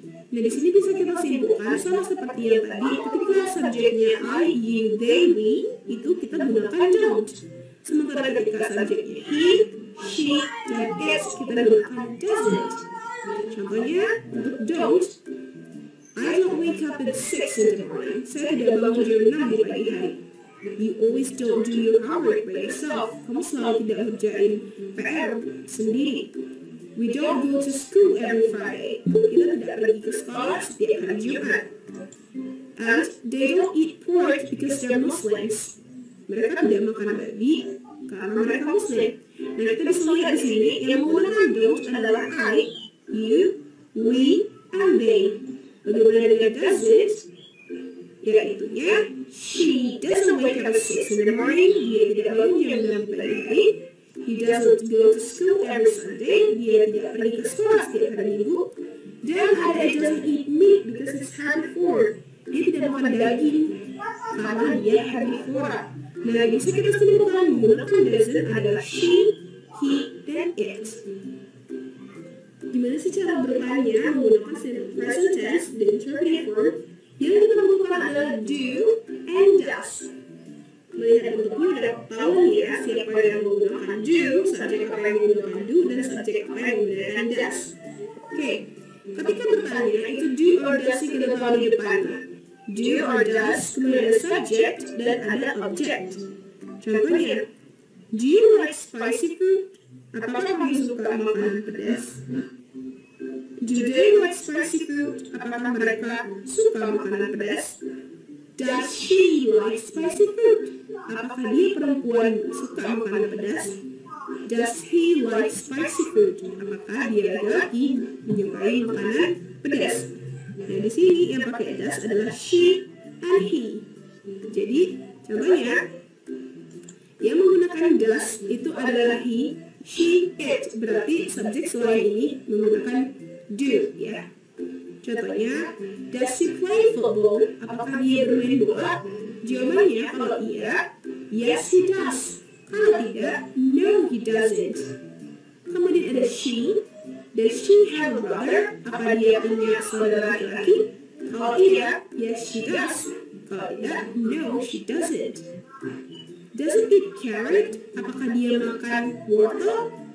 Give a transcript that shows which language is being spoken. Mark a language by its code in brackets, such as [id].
[id] Nah, di sini bisa kita simpulkan sama seperti yang tadi, ketika subjeknya I, you, they, we, itu kita gunakan don't. Sementara ketika subjeknya he, she, dan it, kita gunakan doesn't. Contohnya, untuk [en] don't, I don't wake up at 6 in the morning. [id] Saya tidak bangun jam 6 di pagi hari. [en] You always don't do your homework by yourself. [id] Kamu selalu tidak ngerjain PR sendiri. [en] We don't go to school every Friday. [id] Kita tidak pergi ke sekolah setiap hari Jumat. [en] And they don't eat pork because they're Muslims. [id] Mereka tidak makan babi karena mereka Muslim. Nah, kita bisa lihat di sini yang menggunakan don't adalah I, you, we, and they. Bagaimana dengan doesn't? Yaitunya, [en] she doesn't wake up at 6 in the morning. [id] Dia tidak bangun jam 6 pagi hari. [en] He doesn't go to school every Sunday. [id] Dia tidak pergi ke sekolah setiap hari Minggu. Dan ada [en] doesn't eat meat because it's herbivore. [id] Dia tidak makan daging karena dia herbivora. Nah, bisa kita simpulkan menggunakan doesn't adalah she, he, dan it. Gimana sih cara bertanya menggunakan simple present tense dan interrogative form? Yang kita lakukan adalah do and does. Melihat bentuknya udah tahu ya siapa yang menggunakan do, subjek apa yang menggunakan do, dan subjek apa yang menggunakan does. Oke, ketika bertanya itu do or does kita tahu di depannya. Do or does, kemudian ada subject dan ada object. Contohnya, [en] do you like spicy food? [id] Apakah kamu suka makanan pedas? [en] Do they like spicy food? [id] Apakah mereka suka makanan pedas? [en] Does she like spicy food? [id] Apakah dia perempuan suka makanan pedas? [en] Does he like spicy food? [id] Apakah dia laki-laki menyukai makanan pedas? Nah, di sini yang pakai does adalah she and he. Jadi, contohnya yang menggunakan does itu adalah he, she, it. Berarti subjek selain ini menggunakan do, ya. Contohnya, [en] does she play football? [id] Apakah dia bermain bola? Jawabannya kalau iya, [en] yes he does. [id] Kalau tidak, [en] no he doesn't. [id] Kemudian ada [en] she. Does she have a brother? [id] Apa dia punya saudara laki-laki? Kalau iya, [en] yes she does. [id] Kalau tidak, [en] no she doesn't. Does it eat carrot? [id] Apakah dia makan wortel?